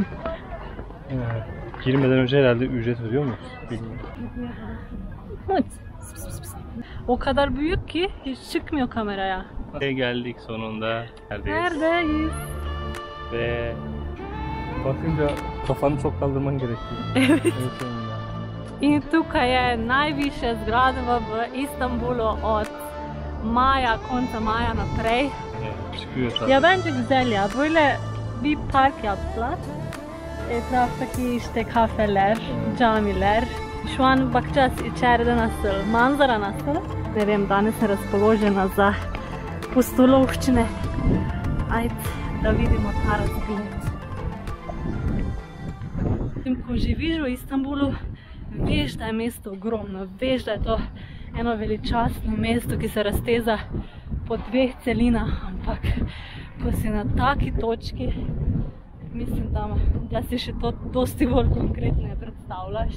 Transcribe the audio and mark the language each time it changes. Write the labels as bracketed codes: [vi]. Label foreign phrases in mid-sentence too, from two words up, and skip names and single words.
[tr] Girmeden önce herhalde ücret ödüyor muyuz? Bilmiyorum. Evet. O kadar büyük ki hiç çıkmıyor kameraya. Geldik sonunda. Neredeyiz? Ve bakınca kafanı çok kaldırman gerekiyor. Evet. sonunda. [sl] In tukaj je najvišja zgradba v Istanbulu od konca maja naprej. [tr] Çıkıyor zaten. Ya bence güzel ya. Böyle bir park yaptılar. Etraftaki işte kafeler, camiler. Şu an bakacağız içeride nasıl, manzara nasıl. [sl] Ne vem, danes sem razpoložena za pustolovščine. Ajde, da vidimo ta razgled. Ko živiš v Istanbulu, veš, da je mesto ogromno, veš, da je to eno veličastno mesto, ki se razteza po dveh celinah, ampak ko si na taki točki, mislim, da si še to dosti bolj konkretno predstavljaš.